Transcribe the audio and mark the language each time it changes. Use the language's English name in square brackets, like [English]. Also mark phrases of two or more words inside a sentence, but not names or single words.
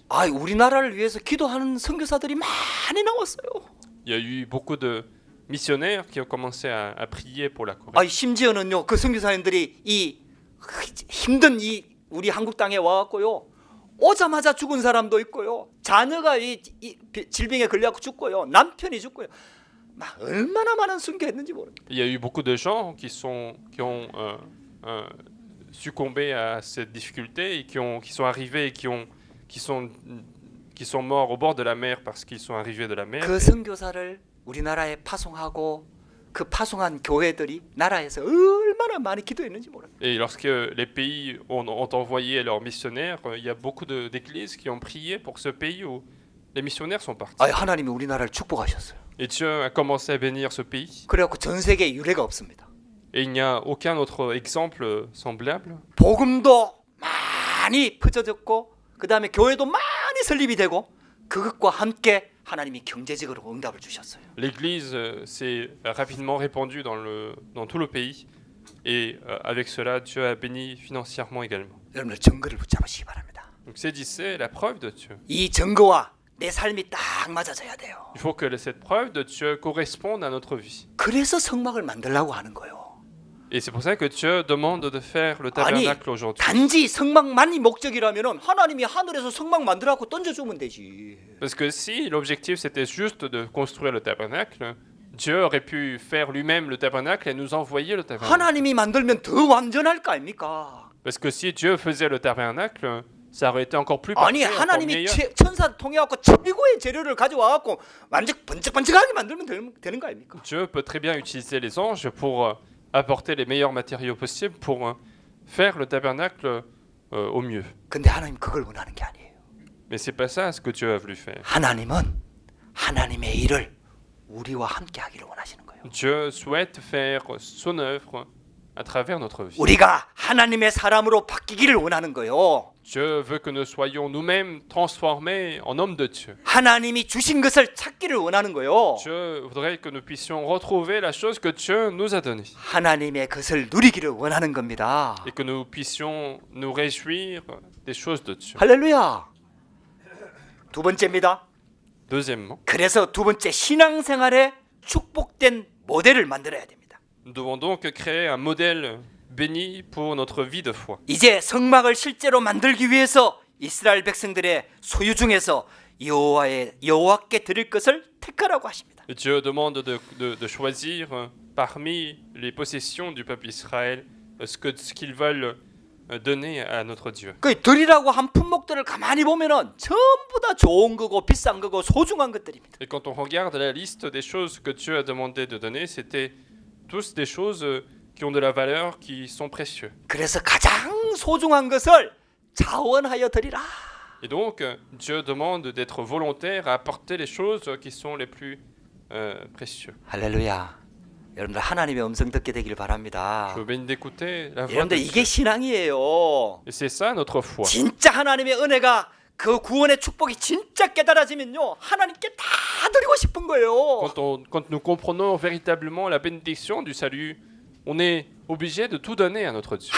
[Korean] 우리나라를 위해서 기도하는 선교사들이 많이 나왔어요. [French] Il y a eu beaucoup de missionnaires qui ont commencé à prier pour la Corée. [Korean] 심지어는요 그 선교사님들이 이 힘든 이 우리 한국 땅에 와갖고요 오자마자 죽은 사람도 있고요 자녀가 이 질병에 걸려갖고 죽고요 남편이 죽고요 막 얼마나 많은 순교했는지 모르겠어요. [French] Il y a eu beaucoup de gens qui ont succombé à cette difficulté et qui sont arrivés et qui sont morts au bord de la mer parce qu'ils sont arrivés de la mer. [Korean] 그 선교사를 우리나라에 파송하고 그 파송한 교회들이 나라에서 얼마나 많이 기도했는지 몰라요. [French] Et lorsque les pays ont envoyé leurs missionnaires, il y a beaucoup d'églises qui ont prié pour ce pays où les missionnaires sont partis. [Korean] 하나님이 우리나라를 축복하셨어요. [French] Et Dieu a commencé à bénir ce pays. [Korean] 그래갖고 전 세계에 유례가 없습니다. [French] Et il n'y a aucun autre exemple semblable. [Korean] 복음도 많이 퍼져졌고 그 다음에 교회도 많이 설립이 되고 그것과 함께 하나님이 경제적으로 응답을 주셨어요. [French] L'église s'est rapidement répandue dans tout le pays et avec cela Dieu a béni financièrement également. [Korean] 여러분들 증거를 붙잡으시기 바랍니다. [French] Donc c'est la preuve de Dieu. [Korean] 이 증거와 내 삶이 딱 맞아져야 돼요. [French] Il faut que cette preuve de Dieu corresponde à notre vie. [Korean] 그래서 성막을 만들려고 하는 거예요. [French] Et c'est pour ça que Dieu demande de faire le tabernacle aujourd'hui. [Korean] 단지 성막만이 목적이라면은 하나님이 하늘에서 성막 만들라고 던져주면 되지. [French] Parce que si l'objectif c'était juste de construire le tabernacle, Dieu aurait pu faire lui-même le tabernacle et nous envoyer le tabernacle. [Korean] 하나님이 만들면 더 완전할 거 아닙니까? [French] Parce que si Dieu faisait le tabernacle, ça aurait été encore plus parfait, encore [Korean] 하나님이 [French] meilleur. [Korean] 천사 통해갖고 최고의 재료를 가져와갖고 완전 번쩍번쩍하게 만들면 되는 거 아닙니까? [French] Dieu peut très bien utiliser les anges pour apporter les meilleurs matériaux possibles pour faire le tabernacle au mieux. [Korean] 근데 하나님 그걸 원하는 게 아니에요. [French] Mais c'est pas ça ce que Dieu a voulu faire. [Korean] 하나님은 하나님의 일을 우리와 함께 하기를 원하시는 거예요. [French] Dieu souhaite faire son œuvre à travers notre vie. [Korean] 우리가 하나님의 사람으로 바뀌기를 원하는 거예요. [French] Dieu veut que nous soyons nous-mêmes transformés en hommes de Dieu. [Korean] 하나님이 주신 것을 찾기를 원하는 거예요. [French] Dieu voudrait que nous puissions retrouver la chose que Dieu nous a donnée. [Korean] 하나님의 것을 누리기를 원하는 겁니다. [French] Et que nous puissions nous réjouir des choses de Dieu. [Korean] 할렐루야. 두 번째입니다. [French] Deuxièmement, [Korean] 그래서 두 번째 신앙생활에 축복된 모델을 만들어야 됩니다. [French] nous devons donc créer un modèle béni pour notre vie de foi. [Korean] 이제 성막을 실제로 만들기 위해서 이스라엘 백성들의 소유 중에서 여호와께 드릴 것을 택하라고 하십니다. [French] Et Dieu demande de choisir parmi les possessions du peuple Israël ce qu'ils veulent donner à notre Dieu. [Korean] 그 드리라고 한 품목들을 가만히 보면은 전부 다 좋은 거고 비싼 거고 소중한 것들입니다. [French] Et quand on regarde la liste des choses que Dieu a demandé de donner, c'était tous des choses qui ont de la valeur, qui sont précieux. [Korean] 그래서 가장 소중한 것을 자원하여 드리라. [French] Et donc, Dieu demande d'être volontaire à apporter les choses qui sont les plus précieux. [Korean] 할렐루야. 여러분들 하나님의 음성 듣게 되길 바랍니다. [French] Je vous bénis d'écouter la voix de [Korean] 여러분들 [French] Dieu. [Korean] 이게 신앙이에요. [French] Et c'est ça notre foi. [Korean] 진짜 하나님의 은혜가 그 구원의 축복이 진짜 깨달아지면요 하나님께 다 드리고 싶은 거예요. [French] Quand nous comprenons véritablement la bénédiction du salut, on est obligé de tout donner à notre Dieu.